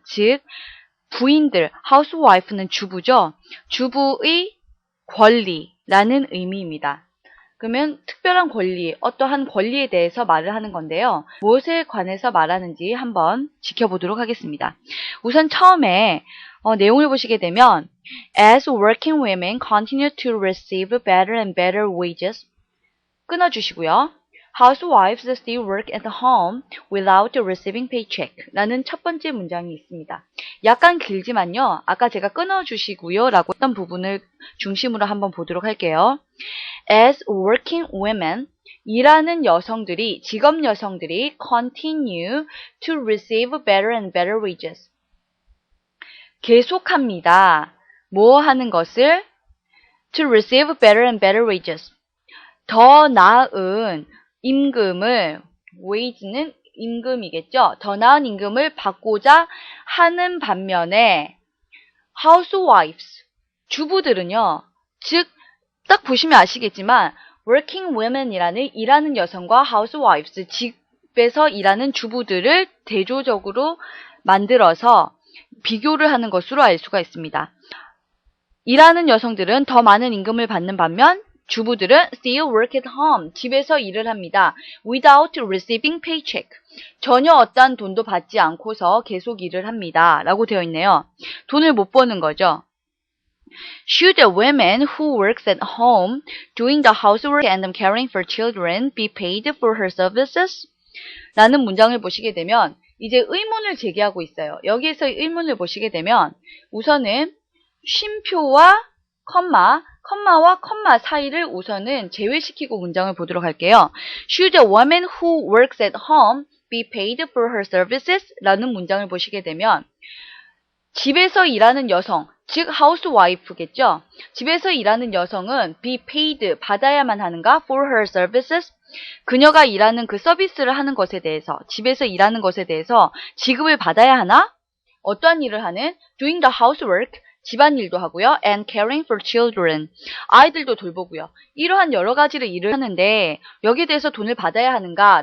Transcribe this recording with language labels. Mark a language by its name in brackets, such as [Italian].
[Korean] 즉 부인들, housewife는 주부죠. 주부의 권리라는 의미입니다. 그러면 특별한 권리, 어떠한 권리에 대해서 말을 하는 건데요. 무엇에 관해서 말하는지 한번 지켜보도록 하겠습니다. 우선 처음에 내용을 보시게 되면 [English] As working women continue to receive better and better wages, [Korean] 끊어주시고요. [English] Housewives still work at home without receiving paycheck [Korean] 라는 첫 번째 문장이 있습니다. 약간 길지만요. 아까 제가 끊어주시고요 라고 했던 부분을 중심으로 한번 보도록 할게요. [English] As working women, [Korean] 일하는 여성들이, 직업 여성들이 [English] continue to receive better and better wages. [Korean] 계속합니다. 뭐 하는 것을? [English] To receive better and better wages. [Korean] 더 나은 임금을, wage는 임금이겠죠. 더 나은 임금을 받고자 하는 반면에 housewives, 주부들은요. 즉, 딱 보시면 아시겠지만 working women이라는 일하는 여성과 housewives, 집에서 일하는 주부들을 대조적으로 만들어서 비교를 하는 것으로 알 수가 있습니다. 일하는 여성들은 더 많은 임금을 받는 반면 주부들은 [English] still work at home, [Korean] 집에서 일을 합니다. [English] without receiving paycheck, [Korean] 전혀 어떠한 돈도 받지 않고서 계속 일을 합니다. 라고 되어 있네요. 돈을 못 버는 거죠. [English] Should a woman who works at home doing the housework and caring for children be paid for her services? [Korean] 라는 문장을 보시게 되면 이제 의문을 제기하고 있어요. 여기에서 의문을 보시게 되면 우선은 쉼표와 컴마와 컴마 사이를 우선은 제외시키고 문장을 보도록 할게요. [English] Should a woman who works at home be paid for her services? [Korean] 라는 문장을 보시게 되면 집에서 일하는 여성, 즉 housewife겠죠. 집에서 일하는 여성은 be paid, 받아야만 하는가? [English] for her services? [Korean] 그녀가 일하는 그 서비스를 하는 것에 대해서, 집에서 일하는 것에 대해서 지급을 받아야 하나? 어떠한 일을 하는? [English] doing the housework, [Korean] 집안일도 하고요. [English] and caring for children, [Korean] 아이들도 돌보고요. 이러한 여러 가지를 일을 하는데 여기에 대해서 돈을 받아야 하는가?